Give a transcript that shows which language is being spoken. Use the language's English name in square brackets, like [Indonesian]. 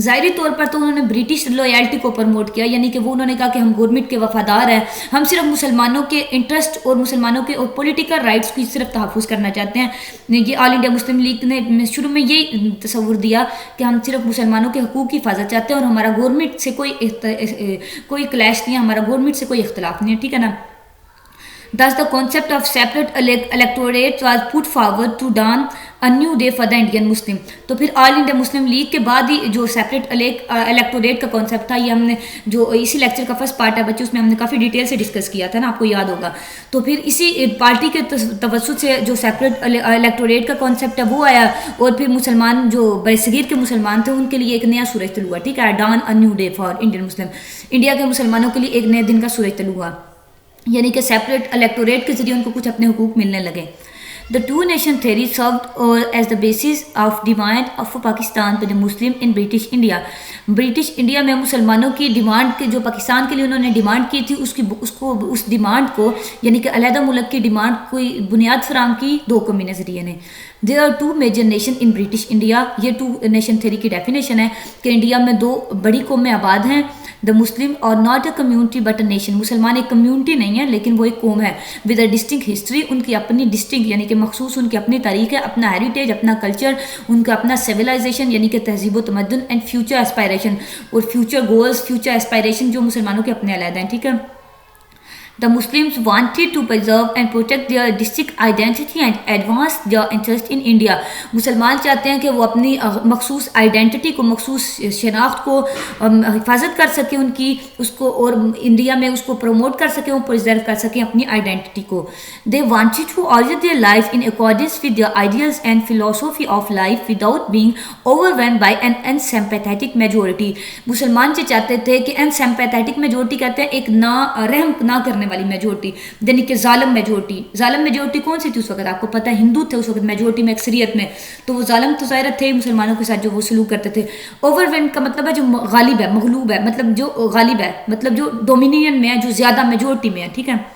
[Urdu] ظاہری طور پر تو انہوں نے برٹش لویلٹی کو پروموٹ کیا، یعنی کہ وہ انہوں نے کہا کہ ہم گورنمنٹ کے وفادار ہیں، ہم صرف مسلمانوں کے انٹرسٹ اور مسلمانوں کے اور پولیٹیکل رائٹس کی صرف تحفظ کرنا چاہتے ہیں. یہ آل انڈیا مسلم لیگ نے شروع میں یہی تصور دیا کہ ہم صرف مسلمانوں کے حقوق کی حفاظت چاہتے ہیں اور ہمارا گورنمنٹ سے کوئی کلیش نہیں ہے، ہمارا گورنمنٹ سے کوئی اختلاف نہیں ہے. ٹھیک ہے نا. [English] Thus the concept of separate electorate was put forward to dawn a new day for the Indian Muslim. [Urdu] تو پھر آل انڈیا مسلم لیگ کے بعد ہی جو سیپریٹ الیکٹوریٹ کا کانسیپٹ تھا، یہ ہم نے جو اسی لیکچر کا فرسٹ پارٹ ہے بچے، اس میں ہم نے کافی ڈیٹیل سے ڈسکس کیا تھا نا، آپ کو یاد ہوگا. تو پھر اسی پارٹی کے توسط سے جو سیپریٹ الیکٹوریٹ کا کانسیپٹ ہے وہ آیا اور پھر مسلمان جو برصغیر کے مسلمان تھے ان کے لیے ایک نیا سورج طلوع ہوا. ٹھیک ہے، [English] Dawn a new day for Indian Muslim. [Urdu] India کے مسلمانوں کے لیے ایک نئے دن کا سورج طلوع ہوا، یعنی کہ سیپریٹ الیکٹوریٹ کے ذریعے ان کو کچھ اپنے حقوق ملنے لگے. [English] The two-nation theory served as the basis of demand of Pakistan by the Muslim in British India. [Urdu] British India میں مسلمانوں کی ڈیمانڈ کے جو پاکستان کے لیے انہوں نے ڈیمانڈ کی تھی، اس ڈیمانڈ کو یعنی کہ علیحدہ ملک کی ڈیمانڈ کوئی بنیاد فراہم کی دو قومی نظریے نے. [English] There are two major nations in British India. [Urdu] یہ ٹو نیشن تھیوری کی ڈیفینیشن ہے کہ انڈیا میں دو بڑی قومیں آباد ہیں. [English] The Muslim are not a community but a nation. [Urdu] مسلمان ایک کمیونٹی نہیں ہے لیکن وہ ایک قوم ہے. [English] With a distinct history. [Urdu] ان کی اپنی ڈسٹنکٹ یعنی کہ مخصوص ان کی اپنی تاریخ ہے، اپنا ہیریٹیج، اپنا کلچر، ان کا اپنا سویلائزیشن یعنی کہ تہذیب و تمدن، اینڈ فیوچر اسپائریشن اور فیوچر گولز، فیوچر اسپائریشن جو مسلمانوں کے اپنے علیحدہ ہیں. ٹھیک ہے. [English] The Muslims wanted to preserve and protect their distinct identity and advance their interest in India. [Urdu] مسلمان چاہتے ہیں کہ وہ اپنی مخصوص آئیڈینٹی کو، مخصوص شناخت کو حفاظت کر سکیں ان کی، اس کو اور انڈیا میں اس کو پروموٹ کر سکیں، وہ پرزرو کر سکیں اپنی آئیڈینٹی کو. [English] They wanted to order their life in accordance with their ideals and philosophy of life without being overwhelmed by an unsympathetic majority. [Urdu] مسلمان سے چاہتے تھے کہ unsympathetic majority کہتے ہیں ایک نہ رحم نہ کرنے والی میجورٹی، یعنی کہ ظالم میجورٹی. ظالم میجورٹی کون سی تھی اس وقت؟ آپ کو پتہ ہے ہندو تھے اس وقت میجورٹی میں، اکثریت میں. تو وہ ظالم تو ظاہر تھے مسلمانوں کے ساتھ جو وہ سلوک کرتے تھے. اوور وین کا مطلب ہے جو غالب ہے، مغلوب ہے، مطلب جو غالب ہے، مطلب جو ڈومینین میں ہے، جو زیادہ میجورٹی میں ہے. ٹھیک ہے.